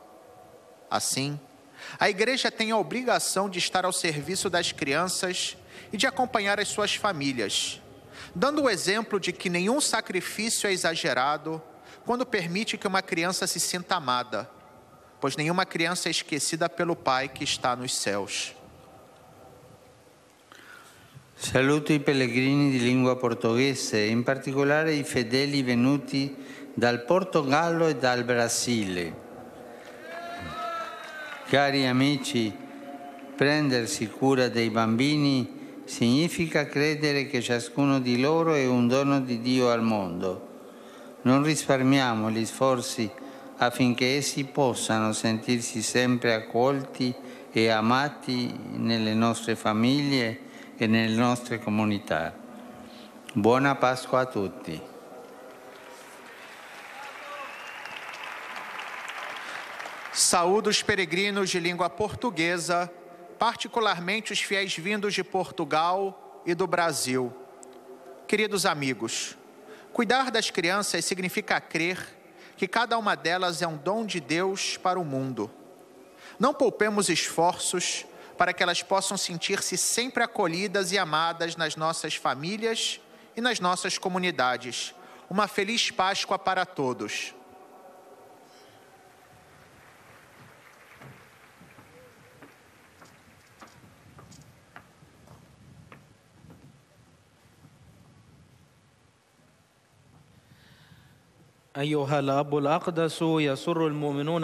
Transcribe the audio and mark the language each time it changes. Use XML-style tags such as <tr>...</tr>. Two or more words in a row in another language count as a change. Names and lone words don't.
<pt>Assim, a Igreja tem a obrigação de estar ao serviço das crianças e de acompanhar as suas famílias, dando o exemplo de que nenhum sacrifício é exagerado quando permite que uma criança se sinta amada, pois nenhuma criança é esquecida pelo Pai que está nos céus.</pt> <it>Saluto i pellegrini di lingua portoghese, in particolare i fedeli venuti dal Portogallo e dal Brasile. Cari amici, prendersi cura dei bambini significa credere che ciascuno di loro è un dono di Dio al mondo. Non risparmiamo gli sforzi affinché essi possano sentirsi sempre accolti e amati nelle nostre famiglie e nelle nostre comunità. Buona Pasqua a tutti.</it> <pt>Saúdo os peregrinos de língua portuguesa, particularmente os fiéis vindos de Portugal e do Brasil. Queridos amigos, cuidar das crianças significa crer que cada uma delas é um dom de Deus para o mundo. Não poupemos esforços para que elas possam sentir-se sempre acolhidas e amadas nas nossas famílias e nas nossas comunidades. Uma feliz Páscoa para todos.</pt> <ar>أيها الأب الأقدس، يسر المؤمنون</ar>